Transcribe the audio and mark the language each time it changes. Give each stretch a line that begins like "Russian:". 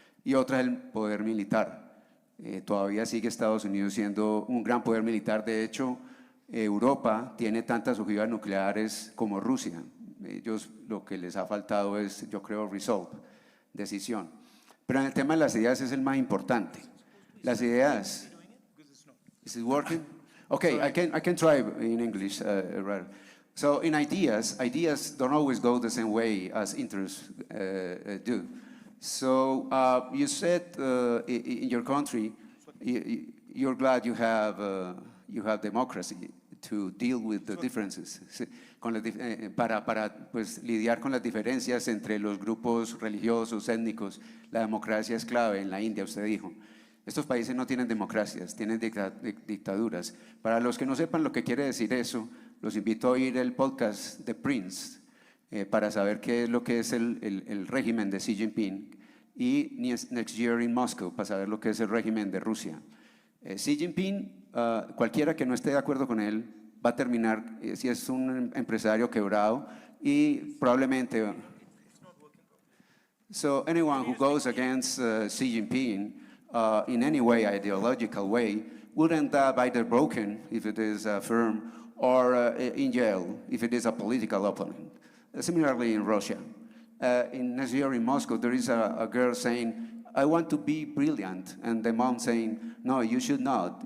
Spanish: Y otra, el poder militar. Todavía sigue Estados Unidos siendo un gran poder militar. De hecho, Europa tiene tantas ojivas nucleares como Rusia. Ellos lo que les ha faltado es, yo creo, resolve, decisión. Pero en el tema de las ideas es el más importante. Las ideas.
English: Is it working? Okay, I can try in English. Right. So in ideas don't always go the same way as interests do. So you said in your country you're glad you have democracy to deal with the differences,
Spanish: para pues, lidiar con las diferencias entre los grupos religiosos, étnicos. La democracia es clave en la India, usted dijo. Estos países no tienen democracias, tienen dictaduras. Para los que no sepan lo que quiere decir eso, los invito a oír el podcast de Prince para saber qué es lo que es el régimen de Xi Jinping, y Next Year in Moscow para saber lo que es el régimen de Rusia. Xi Jinping, cualquiera que no esté de acuerdo con él, va a terminar, si es un empresario quebrado, y probablemente...
English: So anyone who goes against Xi Jinping in any way, ideological way, would end up either broken, if it is a firm, or in jail, if it is a political opponent. Similarly in Russia. In this year in Moscow, there is a girl saying, I want to be brilliant, and the mom saying, no, you should not.